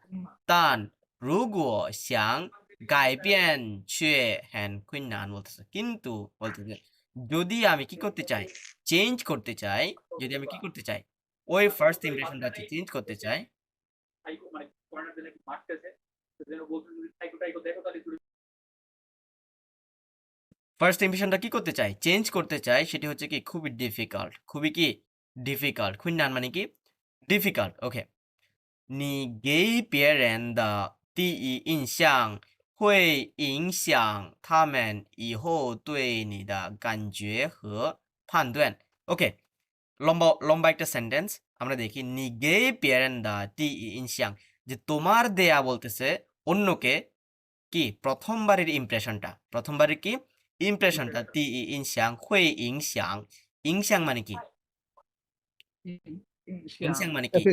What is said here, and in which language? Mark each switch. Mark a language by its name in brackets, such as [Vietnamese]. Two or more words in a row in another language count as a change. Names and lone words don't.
[Chinese] 但如果想改变却很困难 [Bangla] বলতেছে, কিন্তু বলতেছে যদি আমি কি করতে চাই, চেঞ্জ করতে চাই, যদি আমি কি করতে চাই ওই [English] first impression [Bangla] চেঞ্জ করতে চাই, [English] first impression [Bangla] কি করতে চাই, চেঞ্জ করতে চাই, সেটি হচ্ছে কি খুবই ডিফিকাল্ট, খুবই কি ডিফিকাল্ট। খুইনান মানে কি ডিফিকাল্ট। ওকে, [Chinese] 你给别人的第一印象会影响他们以后对你的感觉和判断。 [Bangla] ওকে, লম্বা লম্বা একটা সেন্টেন্স আমরা দেখি। [Chinese] 你给别人的第一印象, [Bangla] যে তোমার দেয়া বলতেছে অন্যকে কি প্রথমবারের ইমপ্রেশনটা, প্রথমবারের কি ইমপ্রেশনটা [Chinese] 第一印象会影响, [Bangla] ইংশাং মানে কি, ইংশাং মানে কি